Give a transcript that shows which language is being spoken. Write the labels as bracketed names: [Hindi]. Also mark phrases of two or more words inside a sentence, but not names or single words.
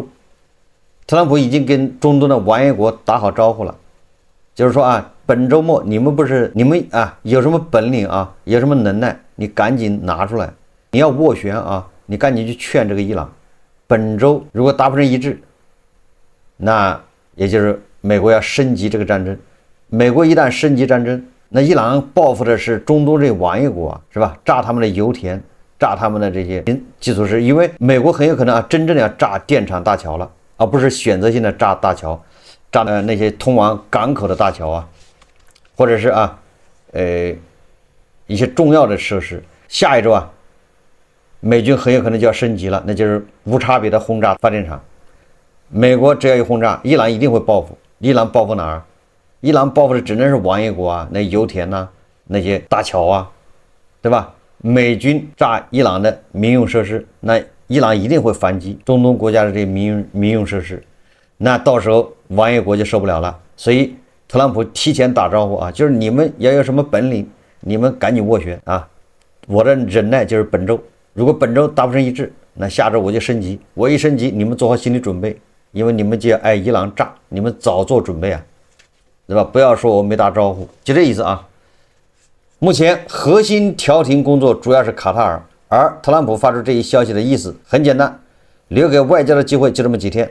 [Chinese] 特朗普已經跟中東的王爺國打好招呼了，就是說啊，本周末你們啊有什麼本領啊，有什麼能耐，你趕緊拿出來。你要斡旋啊，你趕緊去勸這個伊朗。本周如果達不成一致，那也就是美國要升級這個戰爭。美國一旦升級戰爭，那伊朗報復的是中東這王爺國啊，是吧？炸他們的油田，炸他們的這些基礎設施，因為美國很有可能啊，真正的要炸電廠大橋了，而不是選擇性的炸大橋，炸的那些通往港口的大橋啊，或者是啊，一些重要的設施。下一周啊，美軍很有可能就要升級了，那就是無差別的轟炸發電廠。美國只要一轟炸，伊朗一定會報復。伊朗報復哪兒？伊朗報復的只能是王爷国啊，那油田呐、那些大橋啊，對吧？美軍炸伊朗的民用設施，那伊朗一定會反擊中東國家的這些民用設施，那到時候王爺國就受不了了。所以特朗普提前打招呼啊，就是你們要有什麼本領，你們趕緊斡旋啊！我的忍耐就是本周，如果本周達不成一致，那下周我就升級。我一升級，你們做好心理準備，因為你們就要挨伊朗炸，你們早做準備啊，對吧？不要說我沒打招呼，就這意思啊。目前核心調停工作主要是卡塔爾，而特朗普發出這一消息的意思很簡單，留給外交的機會就這麼幾天。